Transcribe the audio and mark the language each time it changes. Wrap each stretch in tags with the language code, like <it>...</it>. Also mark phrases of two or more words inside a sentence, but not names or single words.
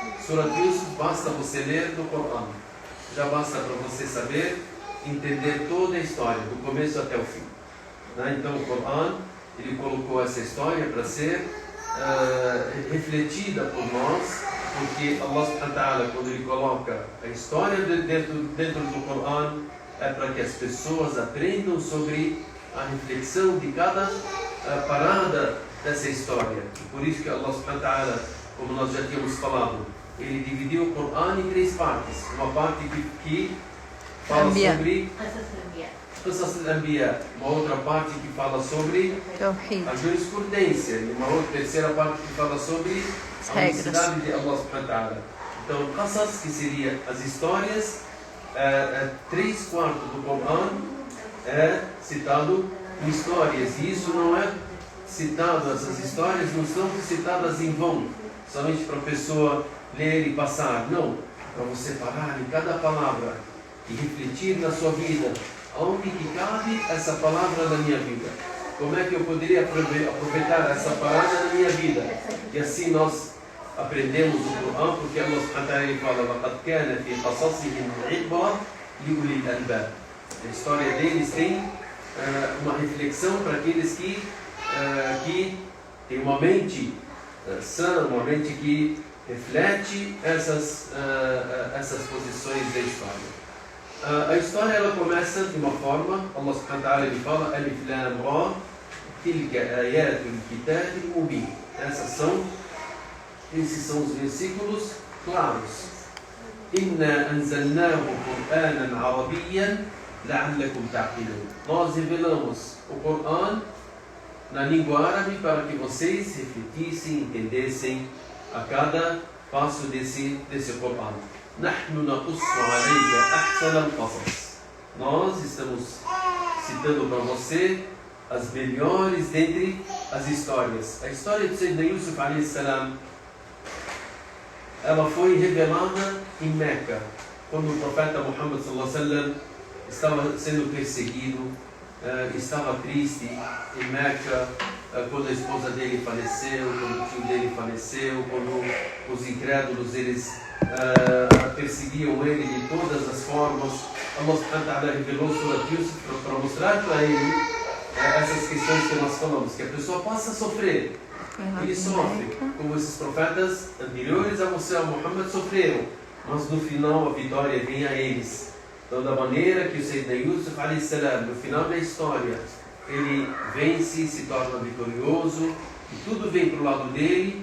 <pt>Surat Yusuf basta você ler no Corão. Já basta para você saber, entender toda a história, do começo até o fim. Então o Corão, ele colocou essa história para ser refletida por nós, porque</pt> <ar>الله سبحانه وتعالى,</ar> <pt>quando ele coloca a história dentro do Corão, é para que as pessoas aprendam sobre a reflexão de cada parada dessa história. Por isso que</pt> <ar>الله سبحانه وتعالى,</ar> <pt>como nós já tínhamos falado, ele dividiu o Corão em 3 partes. Uma parte que fala sobre</pt> <ar>قصص الأنبياء,</ar> <pt>uma outra parte que fala sobre a jurisprudência, e uma outra terceira parte que fala sobre a necessidade de</pt> <ar>الله سبحانه وتعالى.</ar> <pt>Então, Qasas, que seria as histórias, 3/4 do Corão é citado em histórias, e isso não é citado, essas histórias não são citadas em vão, somente para a pessoa ler e passar. Não, para você parar em cada palavra e refletir na sua vida, onde que cabe essa palavra na minha vida, como é que eu poderia aproveitar essa palavra na minha vida. E assim nós aprendemos o Corão, porque</pt> <ar>الله سبحانه وتعالى</ar> <pt>fala:</pt> <ar>"لقد كان في قصصهم عبرة لأولي الألباب".</ar> <pt>A história deles tem uma reflexão para aqueles que têm uma mente sã, uma mente que reflete essas posições da história. A história ela começa de uma forma,</pt> <ar>الله سبحانه وتعالى</ar> <pt>ele fala:</pt> <ar>"الر تلك آيات الكتاب المبين".</ar> <pt>Esses são os versículos claros.</pt> <ar>"إنا أنزلناه قرآنا عربيا لعلكم تعقلون".</ar> <pt>Nós revelamos o Corão na língua árabe para que vocês refletissem, entendessem a cada passo desse Corão.</pt> <ar>"نحن نقص عليك أحسن القصص".</ar> <pt>Nós estamos citando para você as melhores dentre as histórias. A história de Sayyidina Yusuf</pt> <ar>عليه السلام,</ar> <pt>ela foi revelada em Meca, quando o profeta Muhammad</pt> <ar>صلى الله عليه وسلم</ar> <pt>estava sendo perseguido, estava triste em Meca, quando a esposa dele faleceu, quando o tio dele faleceu, quando os incrédulos eles perseguiam ele de todas as formas.</pt> <ar>الله سبحانه وتعالى</ar> <pt>revelou Surat Yusuf para mostrar para ele essas questões que nós falamos, que a pessoa possa sofrer. Ele sofre, como esses profetas anteriores a você, a Muhammad, sofreram, mas no final a vitória vem a eles. Então, da maneira que o Sayyidina Yusuf</pt> <ar>عليه السلام,</ar> <pt>no final da história, ele vence, se torna vitorioso, e tudo vem para o lado dele.</pt>